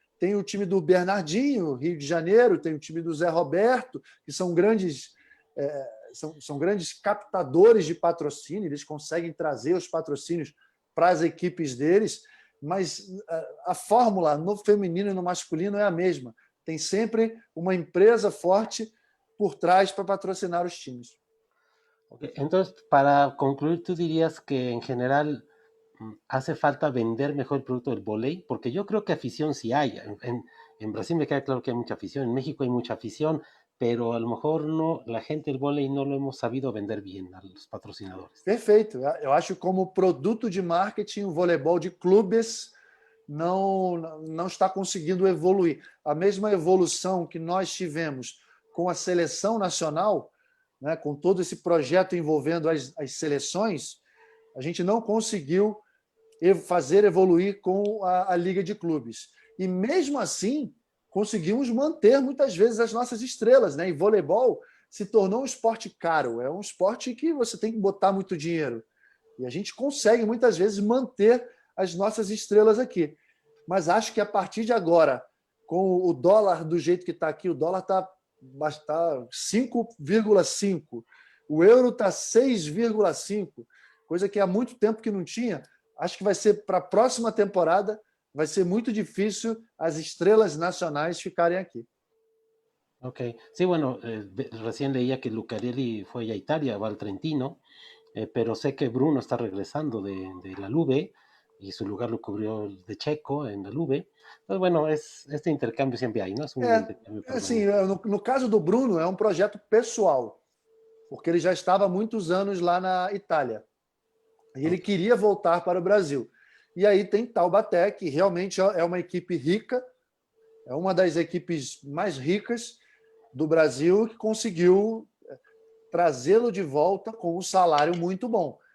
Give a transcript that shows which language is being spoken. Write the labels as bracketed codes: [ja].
[pt] Tem o time do Bernardinho, Rio de Janeiro, tem o time do Zé Roberto, que são grandes, são grandes captadores de patrocínio, eles conseguem trazer os patrocínios para as equipes deles, mas a fórmula no feminino e no masculino é a mesma. Tem sempre uma empresa forte por trás para patrocinar os times. [en] Okay. [es] Entonces, para concluir, ¿tú dirías que en general hace falta vender mejor el producto del volei? Porque yo creo que afición sí hay. En Brasil me queda claro que hay mucha afición, en México hay mucha afición, pero a lo mejor no, la gente del volei no lo hemos sabido vender bien a los patrocinadores. [pt] Perfeito. Eu acho que como produto de marketing, o voleibol de clubes não está conseguindo evoluir. A mesma evolução que nós tivemos com a seleção nacional, né, com todo esse projeto envolvendo as seleções, a gente não conseguiu fazer evoluir com a Liga de Clubes. E mesmo assim, conseguimos manter muitas vezes as nossas estrelas. Né? E voleibol se tornou um esporte caro, é um esporte que você tem que botar muito dinheiro. E a gente consegue muitas vezes manter as nossas estrelas aqui. Mas acho que a partir de agora, com o dólar do jeito que está aqui, o dólar está 5,5, o euro está 6,5, coisa que há muito tempo que não tinha. Acho que vai ser para a próxima temporada, vai ser muito difícil as estrelas nacionais ficarem aquí. [es] Ok, sí, bueno, recién leía que Lucarelli fue a Italia, va al Trentino, pero sé que Bruno está regresando de la Lube y su lugar lo cubrió el de Checo en la Lube. Entonces, bueno, este intercambio siempre hay, ¿no? Es un intercambio [pt] Assim, [es] permanente. [pt] no caso do Bruno, é um projeto pessoal, porque ele já estava há muitos anos lá na Itália. E ele queria voltar para o Brasil. E aí tem Taubaté, que realmente é uma equipe rica, é uma das equipes mais ricas do Brasil, que conseguiu trazê-lo de volta com um salário muito bom.